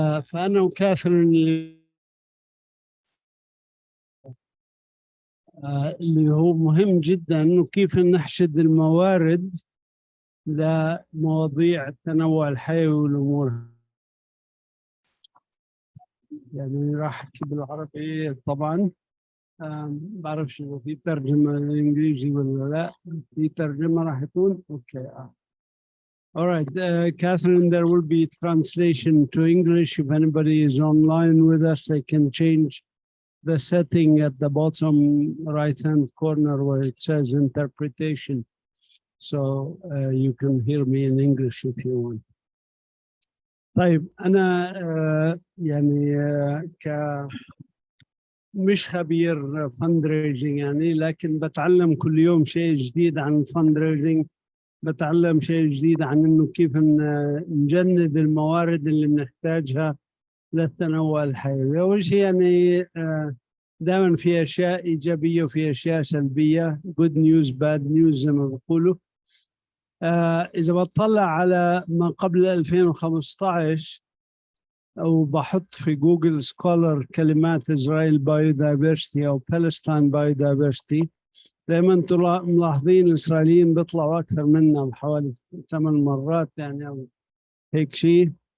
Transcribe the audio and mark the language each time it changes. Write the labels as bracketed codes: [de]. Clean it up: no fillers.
[ar] فأنا وكاثرين اللي هو مهم جدا إنه كيف نحشد الموارد لمواضيع التنوع الحيوي والأمور. يعني راح أحكي بالعربي طبعا. بعرفش إذا في ترجمة للإنجليزي ولا لا. في ترجمة راح يكون أوكي. [en] All right, Catherine, there will be translation to English. If anybody is online with us, they can change the setting at the bottom right-hand corner where it says interpretation. So you can hear me in English if you want. [ar] طيب أنا يعني مش خبير fundraising يعني، لكن بتعلم كل يوم شيء جديد عن fundraising. بتعلم شيء جديد عن إنه كيف نجند الموارد اللي بنحتاجها للتنوع الحيوي. أول شيء يعني دائما في أشياء إيجابية وفي أشياء سلبية. [en] good news bad news [ar] زي ما بيقولوا. إذا بطلع على ما قبل 2015 أو بحط في جوجل سكولر كلمات إسرائيل بايودايفرستي أو فلسطين بايودايفرستي، دائما ملاحظين الإسرائيليين بيطلعوا أكثر منا بحوالي 8 مرات يعني أو هيك شيء.